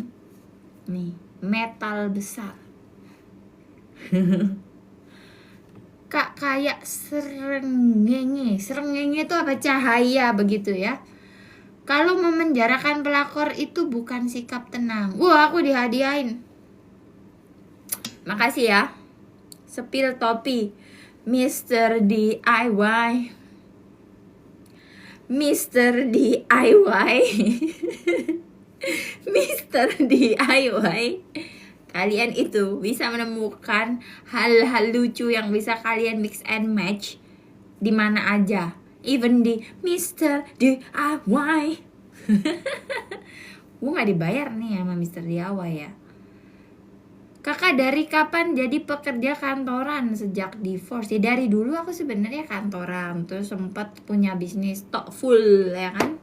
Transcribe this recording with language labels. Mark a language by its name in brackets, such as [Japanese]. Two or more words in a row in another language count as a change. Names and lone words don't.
[Indonesian] Nih, metal besar. Kak, kayak serengenge. Serengenge itu apa? Cahaya begitu ya. Kalau memenjarakan pelakor itu bukan sikap tenang. Wah, aku dihadiahin. Makasih ya. Sepil topi Mr. DIY. Mr. DIY. Mr. DIY. Kalian itu bisa menemukan hal-hal lucu yang bisa kalian [English] mix and match [Indonesian] di mana aja. Even di Mr. DIY. Gue gak dibayar nih sama Mr. DIY ya. Kakak dari kapan jadi pekerja kantoran? Sejak divorce. Ya dari dulu aku sebenarnya kantoran, terus sempat punya bisnis tok full ya kan.